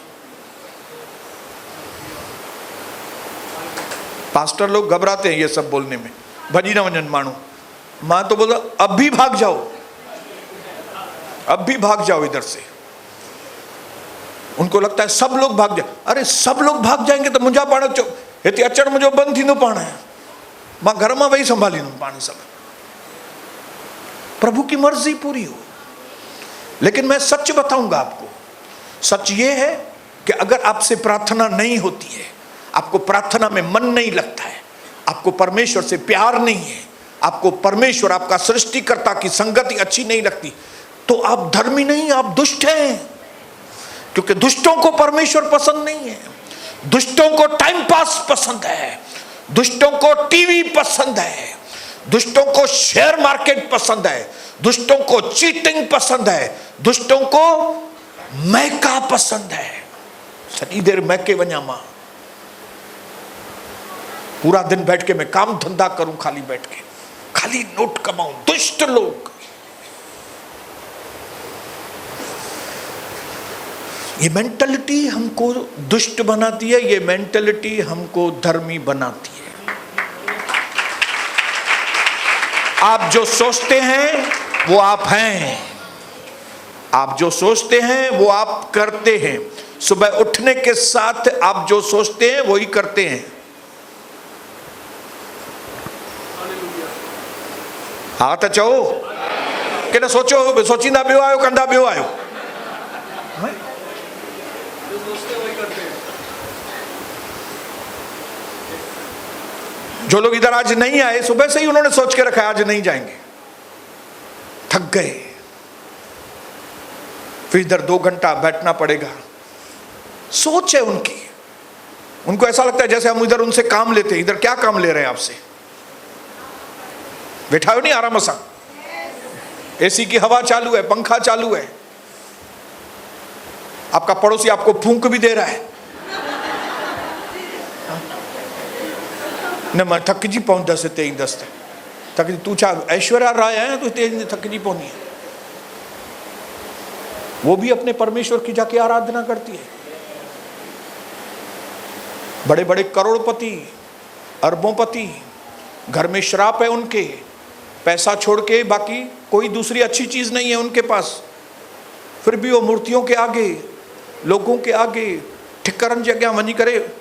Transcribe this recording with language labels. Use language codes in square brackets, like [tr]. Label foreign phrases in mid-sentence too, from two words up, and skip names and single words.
[hi] पास्टर लोग घबराते हैं ये सब बोलने में, [sd] भजी ना वंजन मानो। [hi] मां तो बोला अब भी भाग जाओ, अब भी भाग जाओ इधर से। उनको लगता है सब लोग भाग जाए। अरे सब लोग भाग जाएंगे तो [sd] मुझा पाण हिते अचण मुझो बंद थींदो पाण। मां घर में वही संभालींदुमि पाण सब। [hi] प्रभु की मर्जी पूरी हो। लेकिन मैं सच बताऊंगा आपको, सच ये है कि अगर आपसे प्रार्थना नहीं होती है, आपको प्रार्थना में मन नहीं लगता है, आपको परमेश्वर से प्यार नहीं है, आपको परमेश्वर आपका सृष्टिकर्ता की संगति अच्छी नहीं लगती, तो आप धर्मी नहीं, आप दुष्ट हैं। क्योंकि दुष्टों को परमेश्वर पसंद नहीं है। दुष्टों को [en] time pass [hi] पसंद है, दुष्टों को टीवी पसंद है, दुष्टों को [en] share market [hi] पसंद है, दुष्टों को चीटिंग पसंद है, दुष्टों को मैका पसंद है। [sd] सॼी देर मैके वञा मां, [hi] पूरा दिन बैठ के मैं काम धंधा करूं, खाली बैठ के खाली नोट कमाऊं। दुष्ट लोग। ये मेंटलिटी हमको दुष्ट बनाती है, ये मेंटलिटी हमको धर्मी बनाती है। आप जो सोचते हैं वो आप हैं, आप जो सोचते हैं वो आप करते हैं। सुबह उठने के साथ आप जो सोचते हैं वही करते हैं। [sd] हाँ तो चओ कि न सोचो, सोचींदा ॿियो आयो, कंदा ॿियो आयो। [hi] जो लोग इधर आज नहीं आए, सुबह से ही उन्होंने सोच के रखा आज नहीं जाएंगे, थक गए, फिर इधर 2 घंटा बैठना पड़ेगा। सोच है उनकी, उनको ऐसा लगता है जैसे हम इधर उनसे काम लेते। इधर क्या काम ले रहे हैं आपसे? बैठा हो नहीं आराम से, एसी की हवा चालू है, पंखा चालू है, आपका पड़ोसी आपको फूंक भी दे रहा है। [sd] न मैं थकजी पहुंचदसि हिते ईंदसि त थकजी, तू छा ऐश्वर्या राय है तू हिते थकजी पवंदी है। [hi] वो भी अपने परमेश्वर की जाके आराधना करती है। बड़े बड़े करोड़पति, अरबोंपति, घर में श्राप है उनके, पैसा छोड़ के बाकी कोई दूसरी अच्छी चीज नहीं है उनके पास, फिर भी वो मूर्तियों के आगे, लोगों के आगे, [sd] ठिकरन जगह वनी करे।